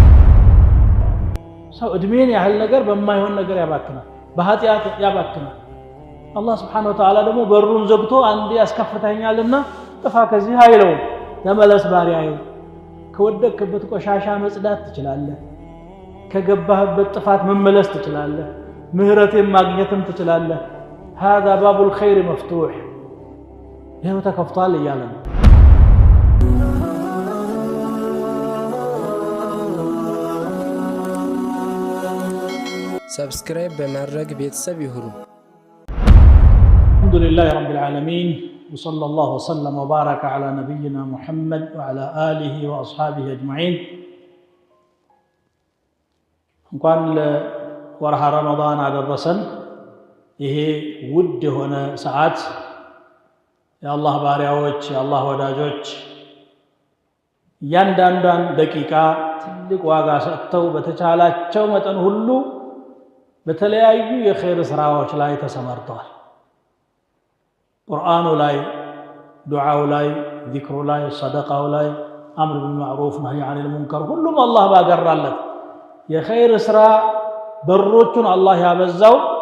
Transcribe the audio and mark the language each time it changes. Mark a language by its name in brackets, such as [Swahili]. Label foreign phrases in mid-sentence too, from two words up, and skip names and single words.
[Amharic] ሰው እድሜን ያህል ነገር በማይሆን ነገር ያባክናል፣ በኃጢአት ያባክናል። አላህ [Arabic] سبحانه وتعالى [Amharic] ደግሞ በሩን ዘግቶ አንዴ ያስከፍተኛልና ጥፋ ከዚህ አይለውም። ተመለስ ባሪያዬ፣ ከወደቅክበት ቆሻሻ መጽዳት ትችላለህ፣ ከገባህበት ጥፋት መመለስ ትችላለህ፣ ምህረትን ማግኘትም ትችላለህ። [Arabic] هذا باب الخير مفتوح [Amharic] ይሄው ተከፍቷል እያለ ነው። ሰብስክራይብ በማድረግ ቤተሰብ ይሁኑ። [Arabic] الحمد لله رب العالمين وصلى الله وسلم وبارك على نبينا محمد وعلى آله وأصحابه أجمعين. [Amharic] እንኳን ለወርሃ ረመዳን አደረሰን። ይሄ ውድ የሆነ ሰዓት የአላህ ባሪያዎች የአላህ ወዳጆች እያንዳንዷን ደቂቃ ትልቅ ዋጋ ሰጥተው በተቻላቸው መጠን ሁሉ በተለያዩ የኸይር ስራዎች ላይ ተሰማርተዋል። ቁርአኑ ላይ፣ ዱዓው ላይ፣ ዚክሩ ላይ፣ ሰደቃው ላይ፣ [Arabic] أمر بالمعروف نهي عن المنكر [Amharic] ሁሉም አላህ ባገራለት የኸይር ስራ በሮቹን አላህ ያበዛው